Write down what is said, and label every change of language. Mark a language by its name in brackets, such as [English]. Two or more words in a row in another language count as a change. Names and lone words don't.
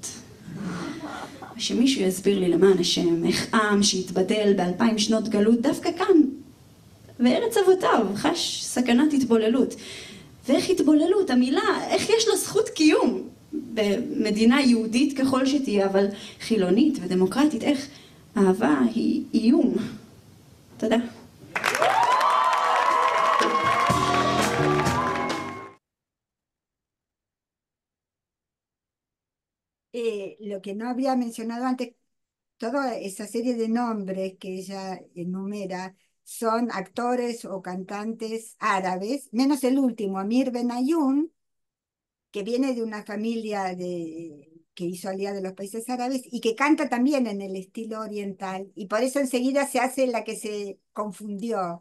[Hebrew] ושמישהו יסביר לי למען השם, איך עם שהתבדל ב2000 שנות גלות דווקא כאן, בארץ אבותיו, חש סכנת התבוללות. ואיך התבוללות, המילה, איך יש לה זכות קיום? במדינה יהודית ככל שתהיה, אבל חילונית ודמוקרטית, איך אהבה היא איום. תודה. [Spanish] Lo que no había mencionado antes, toda esa serie de nombres que ella enumera son actores o cantantes árabes, menos el último, Amir Benayoun, que viene de una familia que hizo Alía de los Países Árabes y que canta también en el estilo oriental, y por eso enseguida se hace la que se confundió.